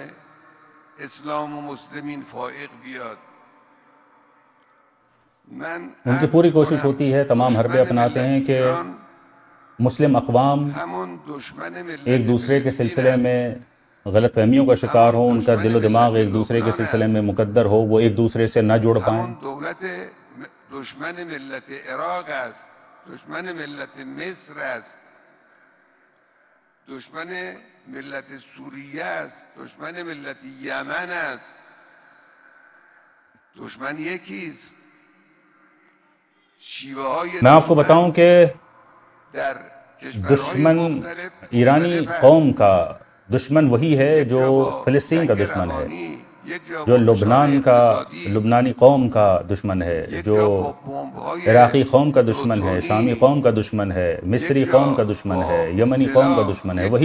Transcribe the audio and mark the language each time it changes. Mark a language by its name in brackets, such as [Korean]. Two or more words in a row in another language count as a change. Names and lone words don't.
[Persian] اسلام و مسلمین فائق بیاد. [Urdu] ان کی پوری کوشش ہوتی ہے، تمام حربے اپناتے ہیں کہ مسلم اقوام ایک دوسرے کے سلسلے میں غلط فہمیوں کا شکار ہوں، ان کا دل و دماغ ایک دوسرے کے سلسلے میں مقدر ہو، وہ ایک دوسرے سے نہ جڑ پائیں. [Persian] دولت دشمن ملت عراق است، دشمن ملت مصر است، دشمن ملت سوریه است، دشمن ملت یمن است. دشمن یکی است. شیوه های [Urdu] میں آپ کو بتاؤں کہ [Persian] در [Urdu] دشمن ایرانی قوم کا دشمن وہی ہے جو فلسطین کا دشمن ہے، جو لبنانی قوم کا دشمن ہے، جو عراقی قوم کا دشمن ہے، شامی قوم کا دشمن ہے، مصری قوم کا دشمن ہے، یمنی قوم کا دشمن ہے.